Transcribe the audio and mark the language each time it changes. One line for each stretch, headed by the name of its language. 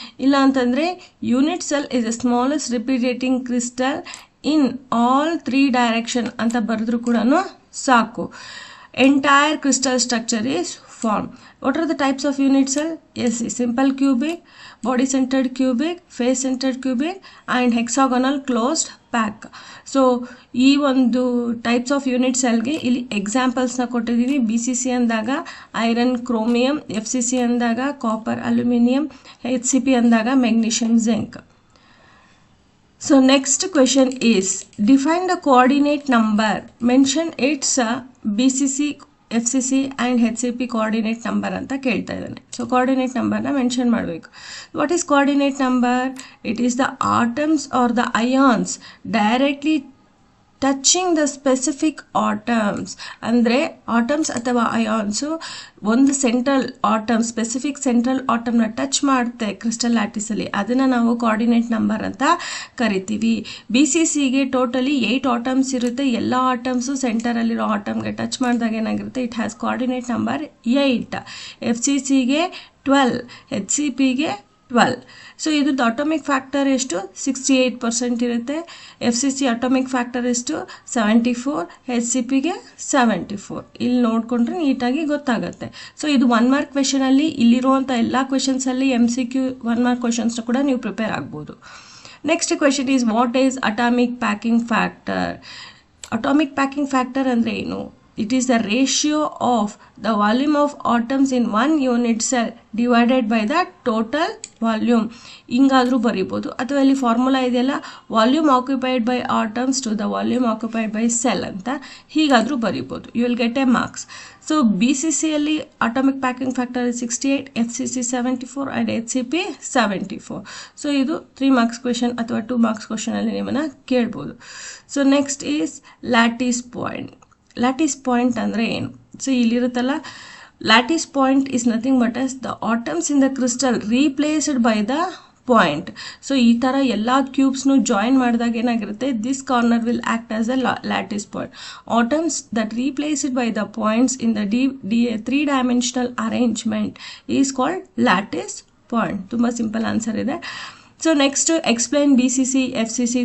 Kannada: ಇಲ್ಲ ಅಂತಂದರೆ
English: unit cell is the smallest repeating crystal in all 3 direction
Kannada: ಅಂತ ಬರೆದ್ರು ಕೂಡ ಸಾಕು.
English: Entire crystal structure is formed. What are the types of unit cell? Yes, simple cubic, body centered cubic, face centered cubic and hexagonal closed pack.
Kannada: So ಈ ಒಂದು types of unit ಸೆಲ್ಗೆ ಇಲ್ಲಿ ಎಕ್ಸಾಂಪಲ್ಸ್ನ ಕೊಟ್ಟಿದ್ದೀವಿ. BCC ಅಂದಾಗ iron, chromium, FCC ಅಂದಾಗ copper, aluminium, HCP ಅಂದಾಗ magnesium, zinc.
English: So next question is, define the coordinate number. Mention its BCC, FCC and HCP coordinate number
Kannada: ಅಂತ ಕೇಳ್ತಾ ಇದ್ದಾನೆ. ಸೊ coordinate numberನ ಮೆನ್ಷನ್ ಮಾಡಬೇಕು.
English: What is coordinate number? It is the atoms or the ions directly touching the specific atoms.
Kannada: ಅಂದರೆ atoms ಅಥವಾ ions ಒಂದು central atom, specific central ಆಟಮ್ನ touch ಮಾಡುತ್ತೆ crystal ಲ್ಯಾಟಿಸಲ್ಲಿ, ಅದನ್ನು ನಾವು ಕೋಆರ್ಡಿನೇಟ್ ನಂಬರ್ ಅಂತ ಕರಿತೀವಿ. BCCಗೆ ಟೋಟಲಿ 8 ಆಟಮ್ಸ್ ಇರುತ್ತೆ. ಎಲ್ಲ ಆಟಮ್ಸು ಸೆಂಟರಲ್ಲಿರೋ ಆಟಮ್ಗೆ ಟಚ್ ಮಾಡಿದಾಗ ಏನಾಗಿರುತ್ತೆ,
English: It has coordinate number 8.
Kannada: FCCಗೆ 12, HCPಗೆ 12. So ಇದ್ರದ್ದು ಅಟೋಮಿಕ್ ಫ್ಯಾಕ್ಟರ್ ಎಷ್ಟು? 68% ಇರುತ್ತೆ. FCC ಅಟೋಮಿಕ್ ಫ್ಯಾಕ್ಟರ್ ಎಷ್ಟು? 74, HCPಗೆ 74. ಇಲ್ಲಿ ನೋಡಿಕೊಂಡ್ರೆ ನೀಟಾಗಿ ಗೊತ್ತಾಗುತ್ತೆ. ಸೊ ಇದು 1 ಮಾರ್ಕ್ ಕ್ವೆಶನಲ್ಲಿ ಇಲ್ಲಿರುವಂಥ ಎಲ್ಲ ಕ್ವೆಶನ್ಸಲ್ಲಿ MCQ 1 ಮಾರ್ಕ್ ಕ್ವೆಶನ್ಸ್ನ ಕೂಡ ನೀವು ಪ್ರಿಪೇರ್ ಆಗ್ಬೋದು.
English: Next question is, what is atomic packing factor?
Kannada: Atomic packing factor ಅಂದರೆ ಏನು?
English: It is the ratio of the volume of atoms in one unit cell divided by the total volume.
Kannada: ಹಿಂಗಾದ್ರೂ ಬರೀಬೋದು, ಅಥವಾ ಇಲ್ಲಿ formula ಇದೆಯಲ್ಲ,
English: volume occupied by atoms to the volume occupied by cell
Kannada: ಅಂತ, ಹೀಗಾದ್ರೂ ಬರೀಬೋದು.
English: You will get a marks.
Kannada: So BCCಯಲ್ಲಿ atomic packing factor 68, FCC 74 and HCP 74. So ಇದು 3 marks question ಅಥವಾ 2 marks ಕ್ವೆಶನಲ್ಲಿ ನಿಮ್ಮನ್ನು ಕೇಳ್ಬೋದು.
English: So next is lattice point.
Kannada: Lattice point ಅಂದರೆ ಏನು?
English: So ಇಲ್ಲಿರುತ್ತಲ್ಲ, lattice point is nothing but as the atoms in the crystal replaced by the point.
Kannada: So ಈ ಥರ ಎಲ್ಲ ಕ್ಯೂಬ್ಸ್ನು join ಮಾಡಿದಾಗ ಏನಾಗಿರುತ್ತೆ,
English: This corner will act as a lattice point. Atoms that replaced by the points in the three dimensional arrangement is called lattice point.
Kannada: ತುಂಬ simple answer ಇದೆ.
English: So next explain BCC, FCC.